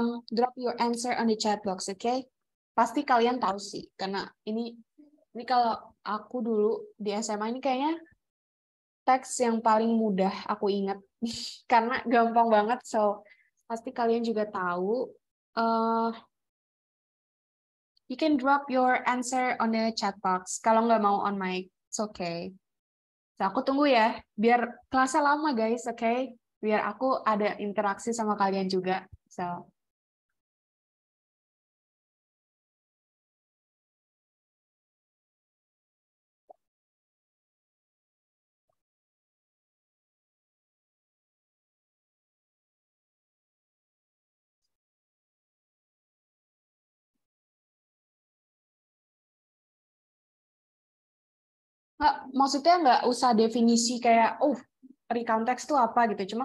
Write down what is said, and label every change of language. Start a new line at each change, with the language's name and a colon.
English: Drop your answer on the chat box, oke?
Indonesian: Pasti kalian tahu sih, karena ini kalau aku dulu di SMA ini kayaknya teks yang paling mudah aku ingat karena gampang banget, so pasti kalian juga tahu.
English: You can drop your answer on the chat box.
Indonesian: Kalau nggak mau
English: on mic, it's okay.
Indonesian: So, aku tunggu ya, biar kelasnya lama guys, oke? Okay? Biar aku ada interaksi sama kalian juga. So, maksudnya nggak usah definisi kayak, recount text itu apa gitu.